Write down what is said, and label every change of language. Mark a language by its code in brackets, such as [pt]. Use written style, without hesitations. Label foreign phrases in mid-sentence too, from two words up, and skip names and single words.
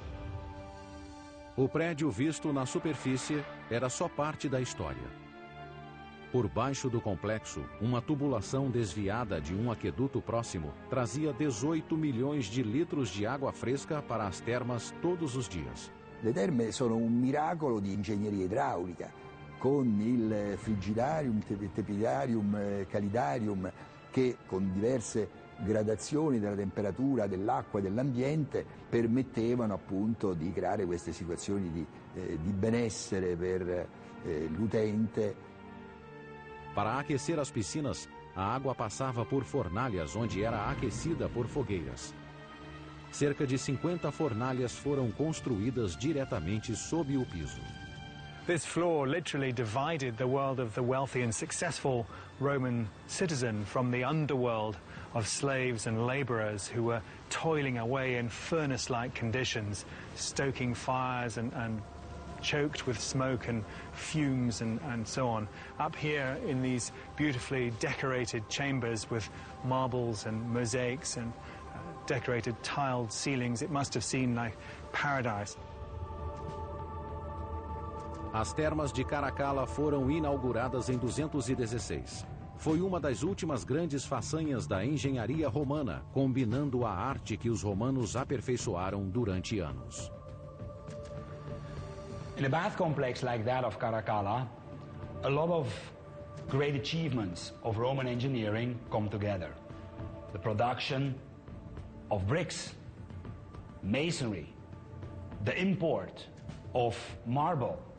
[pt] O prédio visto na superfície era só parte da história. Por baixo do complexo, uma tubulação desviada de um aqueduto próximo trazia 18 milhões de litros de água fresca para as termas todos os dias. [it] Le terme sono un miracolo di ingegneria idraulica, con il frigidarium, tepidarium, calidarium, che con diverse gradazioni della temperatura dell'acqua e dell'ambiente permettevano appunto di creare queste situazioni di benessere per l'utente. [pt] Para aquecer as piscinas, a água passava por fornalhas onde era aquecida por fogueiras. Cerca de 50 fornalhas foram construídas diretamente sob o piso. [en] This floor literally divided the world of the wealthy and successful Roman citizen from the underworld of slaves and laborers who were toiling away in furnace-like conditions, stoking fires and choked with smoke and fumes and so on. Up here in these beautifully decorated chambers with marbles and mosaics and decorated tiled ceilings, it must have seemed like paradise. [pt] As termas de Caracalla foram inauguradas em 216. Foi uma das últimas grandes façanhas da engenharia romana, combinando a arte que os romanos aperfeiçoaram durante anos. [en] In a bath complex like that of Caracalla, a lot of great achievements of Roman engineering come together. The production of bricks, masonry, the import of marble.